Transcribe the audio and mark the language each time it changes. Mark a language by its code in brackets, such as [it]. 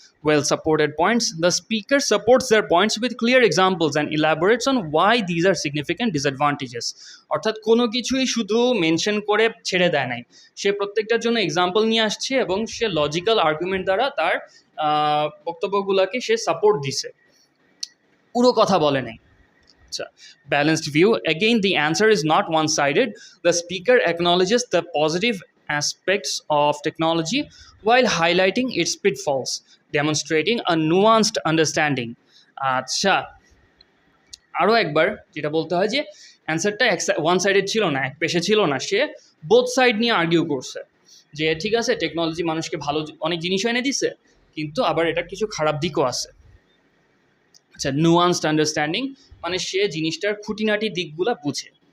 [en] Well supported points, the speaker supports their points with clear examples and elaborates on why these are significant disadvantages. [bn] অর্থাৎ কোনো কিছুই শুধু mention করে ছেড়ে দেয় নাই, সে প্রত্যেকটার জন্য এক্সাম্পল নিয়ে আসছে এবং সে লজিক্যাল আর্গুমেন্ট দ্বারা তার বক্তব্যগুলোকে সে সাপোর্ট দিছে, পুরো কথা বলে নাই। [en] Balanced view, again the answer is not one-sided. The speaker acknowledges the positive aspects of technology while highlighting its pitfalls, demonstrating a nuanced understanding. [bn] আচ্ছা, আরও একবার যেটা বলতে হয় যে অ্যান্সারটা ওয়ান সাইডেড ছিল না, এক পেশে ছিল না, সে বোথ সাইড নিয়ে আর্গিউ করছে যে ঠিক আছে, টেকনোলজি মানুষকে ভালো অনেক জিনিসও এনে দিছে, কিন্তু আবার এটা কিছু খারাপ দিকও আছে। আচ্ছা, নুয়ান্সড আন্ডারস্ট্যান্ডিং মানে সে জিনিসটার খুঁটিনাটি দিকগুলো বুঝে।